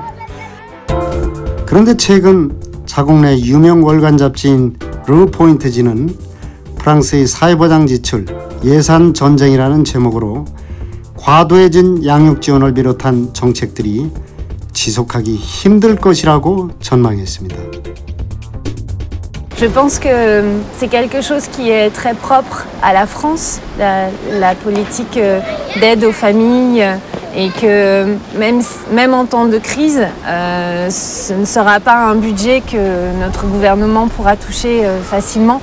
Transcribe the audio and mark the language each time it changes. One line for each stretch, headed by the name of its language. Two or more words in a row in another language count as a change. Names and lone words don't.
Korean: 그런데 최근 자국 내 유명 월간 잡지인 르포인트지는 프랑스의 사회보장 지출, 예산 전쟁이라는 제목으로 과도해진 양육 지원을 비롯한 정책들이 지속하기 힘들 것이라고 전망했습니다.
French: Je pense que c'est quelque chose qui est très propre à la France, la politique d'aide aux familles, et que même en temps de crise, ce ne sera pas un budget que notre gouvernement pourra toucher facilement.